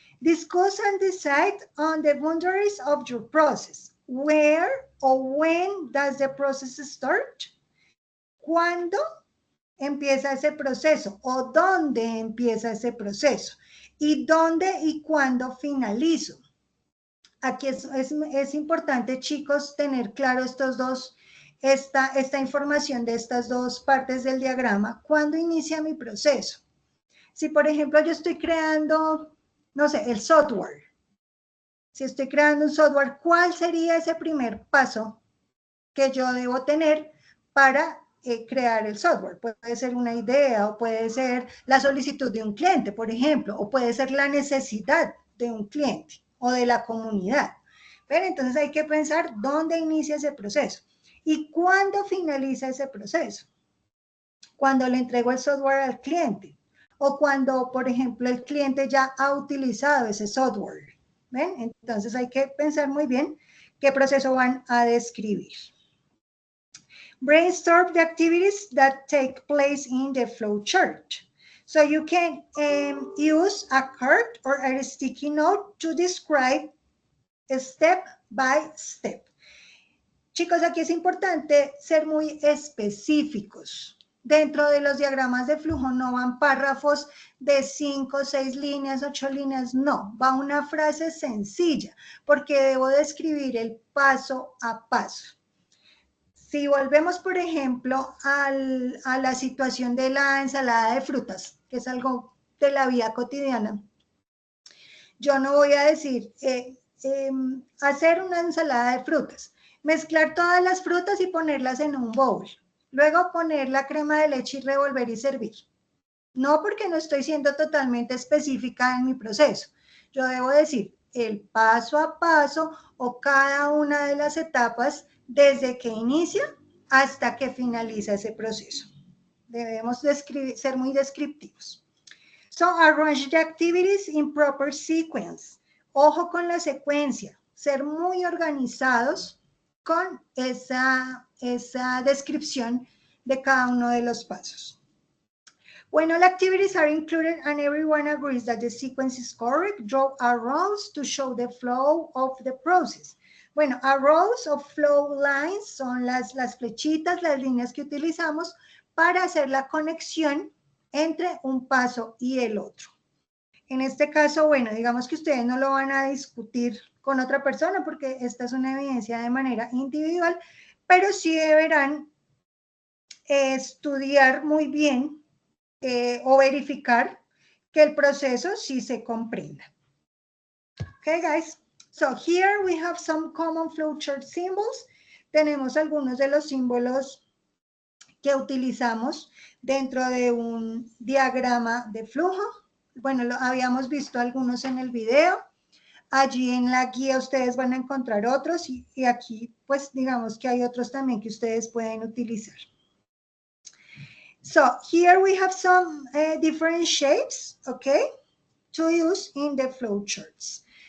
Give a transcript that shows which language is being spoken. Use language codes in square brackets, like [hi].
[en] Discuss and decide on the boundaries of your process. Where or when does the process start? [es] ¿Cuándo empieza ese proceso? ¿O dónde empieza ese proceso? ¿Y dónde y cuándo finalizo? Aquí es importante, chicos, tener claro esta información de estas dos partes del diagrama. ¿Cuándo inicia mi proceso? Si, por ejemplo, yo estoy creando, no sé, el software. Si estoy creando un software, ¿cuál sería ese primer paso que yo debo tener para crear el software? Puede ser una idea o puede ser la solicitud de un cliente, por ejemplo, o puede ser la necesidad de un cliente o de la comunidad. Pero entonces hay que pensar dónde inicia ese proceso y cuándo finaliza ese proceso. Cuando le entrego el software al cliente o cuando, por ejemplo, el cliente ya ha utilizado ese software. ¿Ven? Entonces hay que pensar muy bien qué proceso van a describir. [en] Brainstorm the activities that take place in the flowchart. So you can use a card or a sticky note to describe step by step. [es] Chicos, aquí es importante ser muy específicos. Dentro de los diagramas de flujo no van párrafos de 5, 6 líneas, 8 líneas, no. Va una frase sencilla, porque debo describir el paso a paso. Si volvemos, por ejemplo, a la situación de la ensalada de frutas, que es algo de la vida cotidiana, yo no voy a decir hacer una ensalada de frutas, mezclar todas las frutas y ponerlas en un bowl, luego poner la crema de leche y revolver y servir. No, porque no estoy siendo totalmente específica en mi proceso. Yo debo decir el paso a paso o cada una de las etapas desde que inicia hasta que finaliza ese proceso. Debemos ser muy descriptivos. [en] So, arrange the activities in proper sequence. [es] Ojo con la secuencia. Ser muy organizados con esa descripción de cada uno de los pasos. [en] When all activities are included and everyone agrees that the sequence is correct, draw arrows to show the flow of the process. [es] Bueno, arrows o flow lines son las flechitas, las líneas que utilizamos para hacer la conexión entre un paso y el otro. En este caso, bueno, digamos que ustedes no lo van a discutir con otra persona porque esta es una evidencia de manera individual, pero sí deberán estudiar muy bien o verificar que el proceso sí se comprenda. [en] Okay, guys. So here we have some common flowchart symbols. [es] Tenemos algunos de los símbolos que utilizamos dentro de un diagrama de flujo. Bueno, habíamos visto algunos en el video. Allí en la guía ustedes van a encontrar otros y aquí pues digamos que hay otros también que ustedes pueden utilizar. [en] So here we have some different shapes, okay, to use in the flowcharts.